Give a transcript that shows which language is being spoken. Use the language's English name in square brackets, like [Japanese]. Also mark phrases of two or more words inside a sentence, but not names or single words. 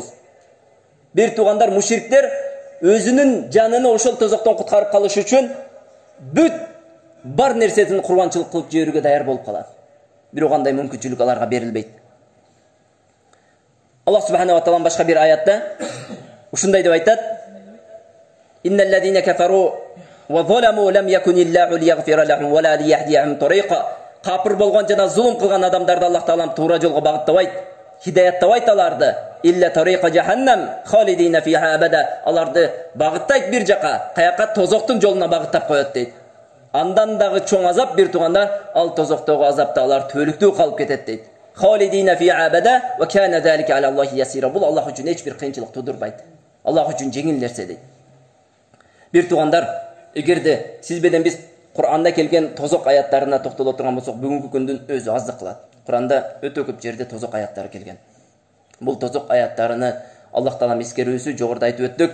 [Kyrgyz] Бир туугандар, мушриктер өзүнүн жаныны ошол тозоктон куткарып калыш үчүн бүт бар нерсесин курманчылык кылып жиберүүгө даяр болуп калат. Бирок андай мүмкүнчүлүк аларга берилбейт. [Arabic] الله سبحانه وتعالى [Kyrgyz] башка бир аятта ушундай деп айтат: [Arabic] "إن الذين كفروا وظلموا لم يكن الله ليغفر لهم ولا ليهديهم طريقا." [Kyrgyz] Капыр болгон жана зулум кылган адамдарды Аллах Таалам туура жолго багыттабайт, хидаяттабайт аларды. [Arabic] إلا طريق جهنم خالدين فيها أبدا. [Kyrgyz] Аларды багыттайт бир жака, каяка тозоктун жолуна багыттап коет дейт. Андан дагы чоң азап бир туугандар, ал тозоктогу азапта алар түбөлүктүү калып кетет дейт. [Arabic] خالدين فيها أبدا وكان ذلك على الله يسيرا. [Kyrgyz] Бул Аллах үчүн эч бир кыйынчылык тудурбайт. Аллах үчүн жеңил нерсе дейт. Бир туугандар, эгерде сиз менен биз Кур'анда келген тозок аяттарына токтоло турган болсок, бүгүнкү күндүн өзү аздык кылат. Кур'анда өтө көп жерде тозок аяттары келген. Бул тозок аяттарыны Аллах Таалам эскерүүсү жогоруда айтып өттүк.